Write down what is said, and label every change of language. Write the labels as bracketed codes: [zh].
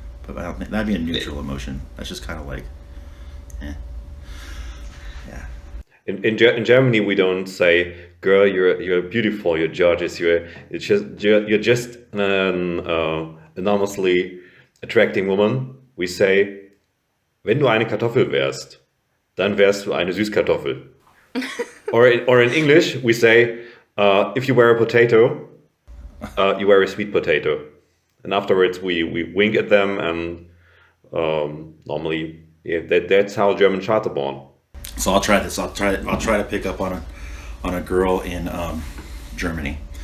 [en] But I don't think that'd be a neutral emotion. That's just kind of like, yeah. In Germany, we don't say, "Girl, you're beautiful, you're gorgeous, you're just an enormously attracting woman." We say, [de] "Wenn du eine Kartoffel wärst, dann wärst du eine Süßkartoffel." [en] or in English, we say, "If you were a potato, you were a sweet potato." And afterwards, we wink at them, and normally, that's how German chats are born. So I'll try this. I'll try to pick up on a girl in Germany.